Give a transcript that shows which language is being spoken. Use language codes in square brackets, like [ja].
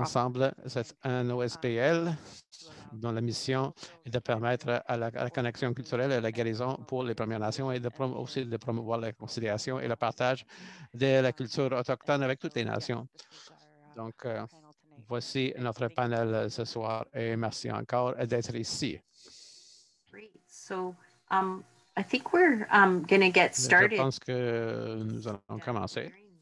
[fr] Ensemble, c'est un OSPL dont la mission est de permettre à la connexion culturelle et à la guérison pour les Premières Nations et aussi de promouvoir la conciliation et le partage de la culture autochtone avec toutes les nations. Donc, voici notre panel ce soir et merci encore d'être ici. [en] Great. So, I think we're going to get started. [fr] Je pense que nous allons commencer.